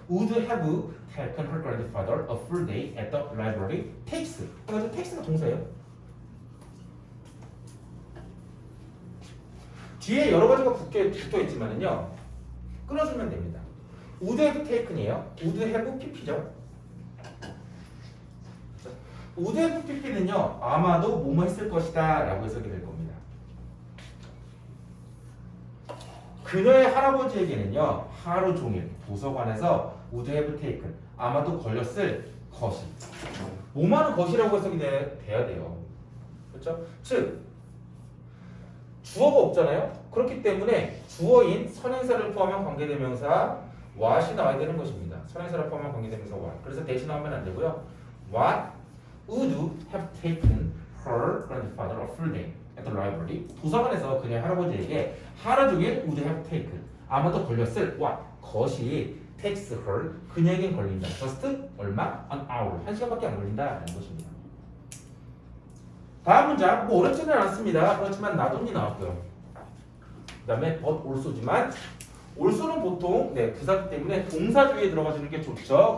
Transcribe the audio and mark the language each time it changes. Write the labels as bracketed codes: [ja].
[en] Would have taken her grandfather a full day at the library. Takes. [ko] 그래서 takes가 동사예요. 뒤에 여러 가지가 붙어 있지만은요, 끊어주면 됩니다. [en] Would have taken이에요. Would have pp죠. [ko] Would have pp 는요, 아마도 뭐뭐 했을 것이다라고 해석이 될 겁니다. 그녀의 할아버지에게는요 하루 종일 도서관에서 would have taken 아마도 걸렸을 것이 뭐만한 것이라고 해석이 돼야 돼요. 그렇죠? 즉 주어가 없잖아요. 그렇기 때문에 주어인 선행사를 포함한 관계대명사 what이 나와야 되는 것입니다. 선행사를 포함한 관계대명사 what. 그래서 대신하면 안 되고요. [en] What would have taken her grandfather a full day at the library. [ko] 도서관에서 그녀의 할아버지에게 하루 종일 would have taken 아마도 걸렸을 what 것이 takes her 그녀에겐 걸린다. just 얼마? an hour 1시간밖에 안 걸린다라는 것입니다. 다음 문장 뭐 어렵지는 않습니다. 그렇지만 나돈이 나왔고요. 그 다음에 but also 지만 also는 보통 부사기 때문에 동사 주의에 들어가주는 게 좋죠.